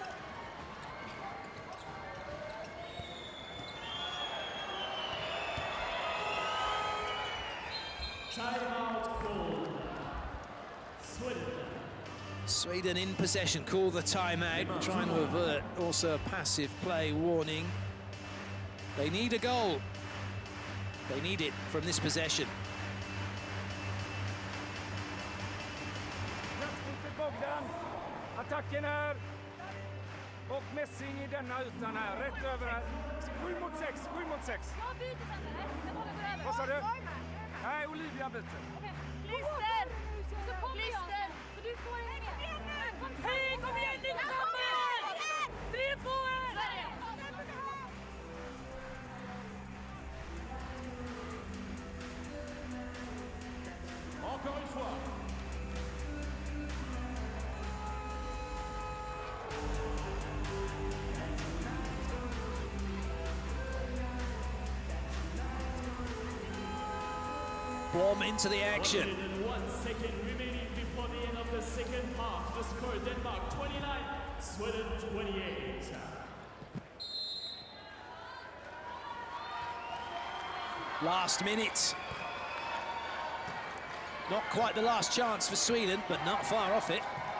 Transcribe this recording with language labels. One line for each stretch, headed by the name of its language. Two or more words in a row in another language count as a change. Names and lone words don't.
English: Timeout called. Sweden in possession, call the timeout, trying to avert also a passive play warning. They need a goal. They need it from this possession.
Swedish: Attacken här. Och Messing i denna ytan här. Rätt över här. 7 mot 6, 7 mot 6. Jag byter sen eller? Vad sa du? Nej, Olivia byter. Lister! Så kom Lister! Så du får en med. Hej, kom igen nu! Kommer! 3-2 här!
French: Encore une fois.
English: Blom into the action. 1 second remaining before the end of the second half. The score Denmark 29, Sweden 28. Last minute. Not quite the last chance for Sweden, but not far off it.